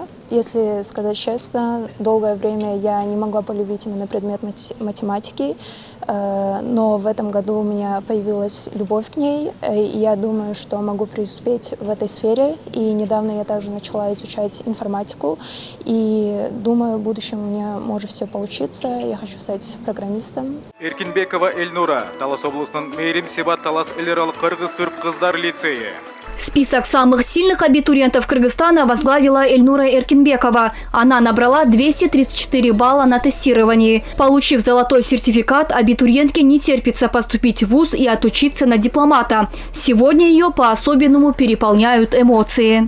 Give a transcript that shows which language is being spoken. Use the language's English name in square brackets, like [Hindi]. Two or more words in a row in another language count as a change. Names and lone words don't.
[Russian] Если сказать честно, долгое время я не могла полюбить именно предмет математики, но в этом году у меня появилась любовь к ней, и я думаю, что могу преуспеть в этой сфере. И недавно я также начала изучать информатику, и думаю, в будущем у меня может все получиться. Я хочу стать программистом. [Kyrgyz] Эркинбекова Эльнура, Талас областың Мейрим Себат Талас Элерал Кыргыз-Түрк кыздар лицейі. [Russian] Список самых сильных абитуриентов Кыргызстана возглавила Эльнура Эркинбекова. Она набрала 234 балла на тестировании. Получив золотой сертификат, абитуриентке не терпится поступить в вуз и отучиться на дипломата. Сегодня ее по-особенному переполняют эмоции.